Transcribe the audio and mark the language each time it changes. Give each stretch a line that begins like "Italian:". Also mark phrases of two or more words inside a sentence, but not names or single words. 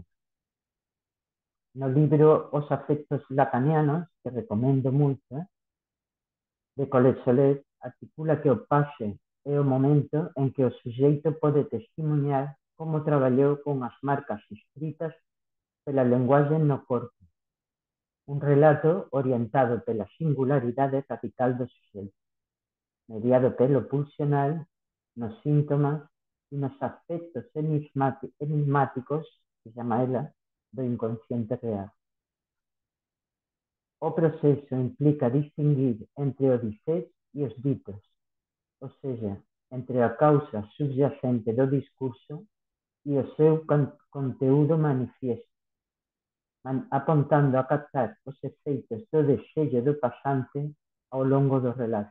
Galician: No libro Os afectos lacanianos, que recomendo moito, de Colette Soler, articula que o pase é o momento en que o suxeito pode testimonhar como traballou con as marcas escritas pela linguaxe no corpo, un relato orientado pela singularidade radical do suxeito. mediado pelo pulsional, nos síntomas e nos aspectos enigmáticos, que chama ela, do inconsciente real. O proceso implica distinguir entre o dizer e os ditos, ou seja, entre a causa subjacente do discurso e o seu conteúdo manifiesto, apontando a captar os efeitos do desexo do pasante ao longo do relato.